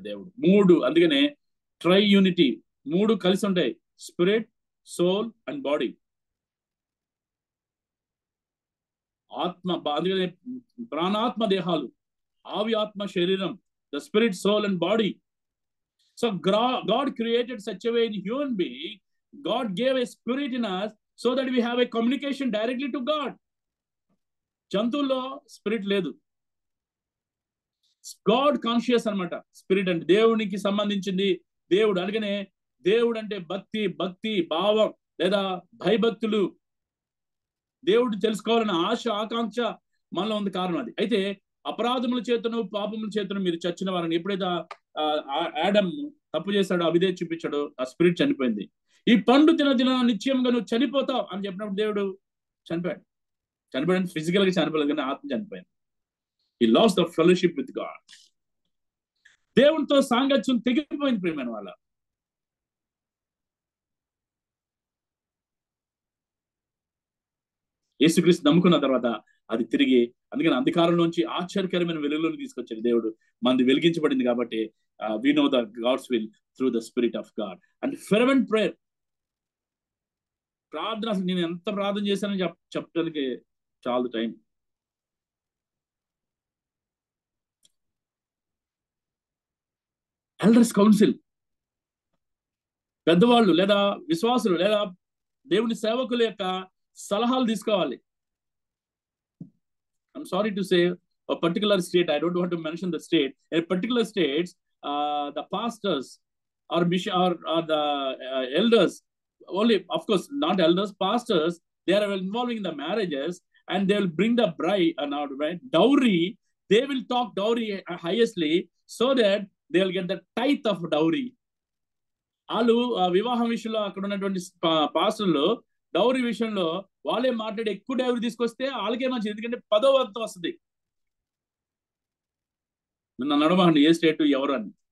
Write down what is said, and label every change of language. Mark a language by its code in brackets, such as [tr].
[te] దేవుడు మూడు, అందుకనే ట్రై యూనిటీ, మూడు కలిసి ఉంటాయి, [en] Spirit, soul and body. [te] ఆత్మ, అందుకనే ప్రాణాత్మ దేహాలు, ఆవి ఆత్మ శరీరం, [en] The spirit, soul and body. [te] So [en] God created such a way in human being, God gave a spirit in us so that we have a communication directly to God. [te] జంతువుల్లో spirit లేదు, God conscious అన్నమాట spirit అంటే. దేవునికి సంబంధించింది దేవుడు. అందుకనే దేవుడు అంటే భక్తి భావం లేదా భయభక్తులు, దేవుడు తెలుసుకోవాలన్న ఆశ ఆకాంక్ష మనలో ఉంది. కారణం అది. అయితే అపరాధముల చేతను పాపముల చేతను మీరు చచ్చిన వారిని, ఎప్పుడైతే ఆడమ్ తప్పు చేశాడో, అవిధే చూపించాడో, ఆ స్పిరిట్ చనిపోయింది. ఈ పండు తిన నిశ్చయంగా నువ్వు చనిపోతావు అని చెప్పినప్పుడు దేవుడు చనిపోయాడు. ఫిజికల్ గా చనిపోలేదు, కానీ ఆత్మ చనిపోయింది. [en] He lost the fellowship with God. [te] దేవునితో సాంగత్యం తెగిపోయింది ప్రియమైన వాళ్ళ. యేసుక్రీస్తు నమ్ముకున్న తర్వాత అది తిరిగి, అందుకని అంధకారంలోంచి ఆశ్చర్యకరమైన వెలుగులోకి తీసుకొచ్చాడు దేవుడు. మనది వెలిగించబడింది కాబట్టి [en] we know the God's will through the Spirit of God. And fervent prayer, ప్రార్థన. [te] అసలు నేను ఎంత ప్రార్థన చేశానని చెప్పడానికి చాలా టైం. ఎల్డర్స్ కౌన్సిల్, పెద్దవాళ్ళు లేదా విశ్వాసులు లేదా దేవుని సేవకుల యొక్క సలహాలు తీసుకోవాలి. [en] I'm sorry to say a particular state, I don't want to mention the state, in particular states, the pastors or the elders, only, of course not elders, pastors, they are involving in the marriages and they will bring the bride and right dowry. They will talk dowry highestly so that they will get the tithe of dowry. [te] వాళ్ళు వివాహం విషయంలో అక్కడ ఉన్నటువంటి పాస్టర్లు dowry విషయంలో వాళ్ళే మాట్లాడి ఎక్కువ డౌరీ తీసుకొస్తే వాళ్ళకే మంచిది, ఎందుకంటే 10వ వంతు వస్తుంది. నన్ను అడగండి ఏ స్టేట్ ఎవరు అని.